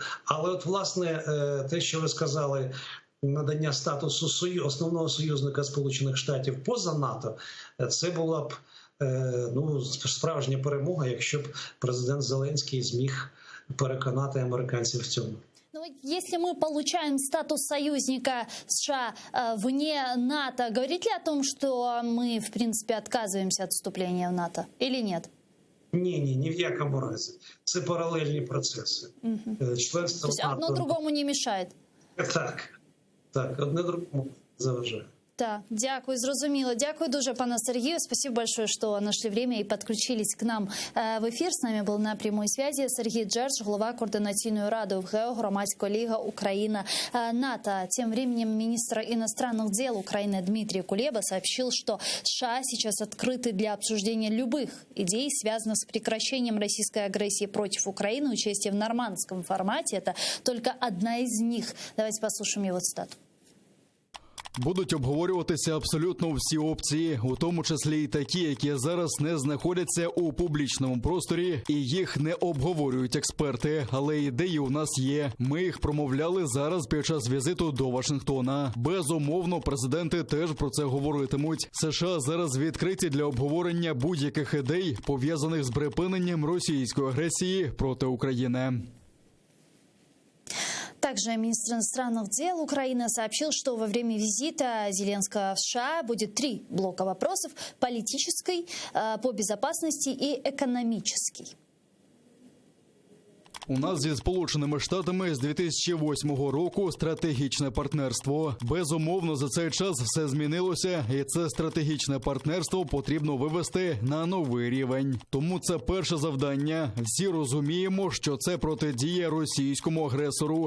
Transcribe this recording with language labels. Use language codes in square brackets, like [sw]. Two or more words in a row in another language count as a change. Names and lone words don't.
[uk] Але власне те, що ви сказали, надання статусу основного союзника Сполучених Штатів поза НАТО, це була б справжня перемога, якщо б президент Зеленський зміг переконати американців в цьому. [ru] Если мы получаем статус союзника США вне НАТО, говорит ли о том, что мы, в принципе, отказываемся от вступления в НАТО или нет? [uk] Ні в якому разі. Це паралельні процеси. Членство [ru] То есть одно другому не мешает? [uk] Так, одне другому заважає. Так, дякую, зрозуміло. Дякую дуже, пане Сергію. [ru] Спасибо большое, что нашли время и подключились к нам в эфир. С нами был на прямой связи Сергій Джердж, [uk] голова Координаційної ради ВГО [ru] «Громадська ліга Україна-НАТО». Тем временем министр иностранных дел Украины Дмитрий Кулеба сообщил, что США сейчас открыты для обсуждения любых идей, связанных с прекращением российской агрессии против Украины. Участие в нормандском формате – это только одна из них. Давайте послушаем его цитату. [uk] Будуть обговорюватися абсолютно всі опції, у тому числі і такі, які зараз не знаходяться у публічному просторі, і їх не обговорюють експерти. Але ідеї у нас є. Ми їх промовляли зараз під час візиту до Вашингтона. Безумовно, президенти теж про це говоритимуть. США зараз відкриті для обговорення будь-яких ідей, пов'язаних з припиненням російської агресії проти України. [ru] Также министр иностранных дел Украины сообщил, что во время визита Зеленского в США будет 3 блока вопросов – политический, по безопасности и экономический. [uk] У нас зі Сполученими Штатами з 2008 року стратегічне партнерство. Безумовно, за цей час все змінилося, і це стратегічне партнерство потрібно вивести на новий рівень. Тому це перше завдання. Всі розуміємо, що це протидія російському агресору.